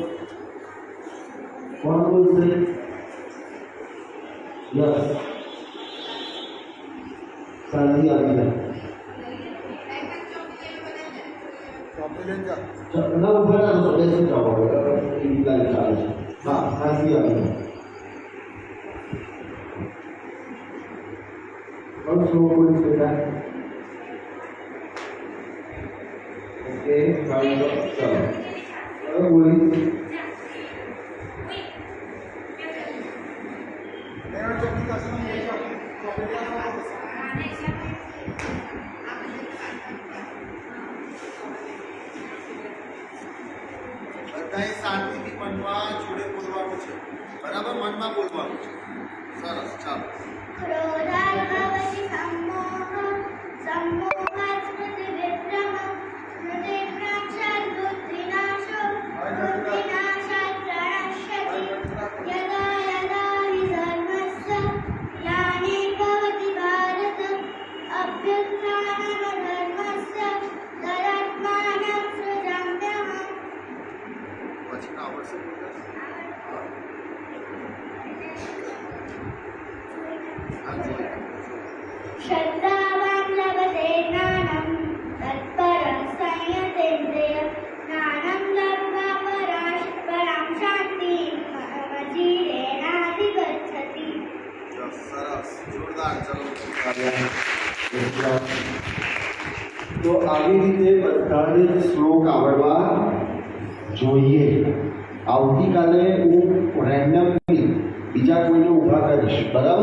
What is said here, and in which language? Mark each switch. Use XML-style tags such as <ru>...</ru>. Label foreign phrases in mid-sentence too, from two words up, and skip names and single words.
<gu>કોણ બોલશે? યસ, શાંતિ આવી જાય. ના ઉભા ના બેસી જાઓ, ચાલે છે. હા, શાંતિ આવી જાય.</gu> <hi>कौन सा बोली बेटा?</hi> <en>OK, fine,</en> <hi>चलो अब बोली</hi> <gu>બધાએ શાંતિથી મનમાં જોડે બોલવાનું છે, બરાબર? મનમાં બોલવાનું છે. સરસ, ચાલો.</gu> <sa>क्रोधाद्भवति सम्मोहः सम्मोहात् स्मृतिविभ्रमः स्मृतिभ्रंशात् बुद्धिनाशो बुद्धिनाशात् प्रणश्यति यदा यदा हि धर्मस्य ग्लानिर्भवति भारत अभ्युत्थानमधर्मस्य तदात्मानं सृजाम्यहम्.</sa> <gu>પછી ના આવડશે</gu> <sa>श्रद्धावान् लभते ज्ञानं तत्परः संयतेन्द्रिय ज्ञानं लब्ध्वा परां शान्तिं मजीरेणाधिगच्छति.</sa> <gu>સરસ, જોરદાર. ચલો. તો આવી રીતે બધાને જ શ્લોક આવડવા જોઈએ. આવતીકાલે હું રેન્ડમલી બીજા કોઈને ઊભા કરીશ, બરાબર?</gu>